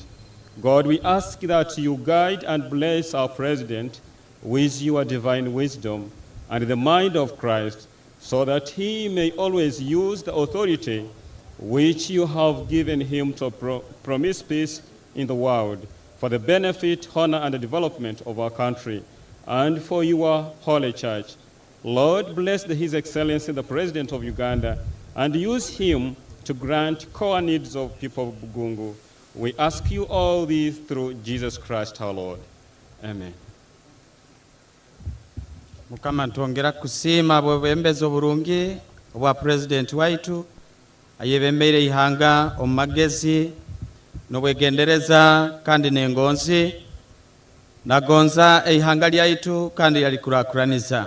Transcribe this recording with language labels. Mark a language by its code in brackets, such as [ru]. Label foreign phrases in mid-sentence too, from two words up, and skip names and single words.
[en] God, we ask that you guide and bless our President with your divine wisdom and the mind of Christ, so that he may always use the authority which you have given him to promise peace in the world, for the benefit, honor, and the development of our country, and for your holy church. Lord, bless His Excellency, the President of Uganda, and use him to grant core needs of people of Bugungu. We ask you all this through Jesus Christ our Lord. Amen. [nyo] Mukama ntongera kusima bwebembezi obulungi obwa President waitu ayebembeire ihanga omumagezi n'obwegendereza kandi n'engonzi nagonza ihanga lyaitu kandi yalikurakuraniza.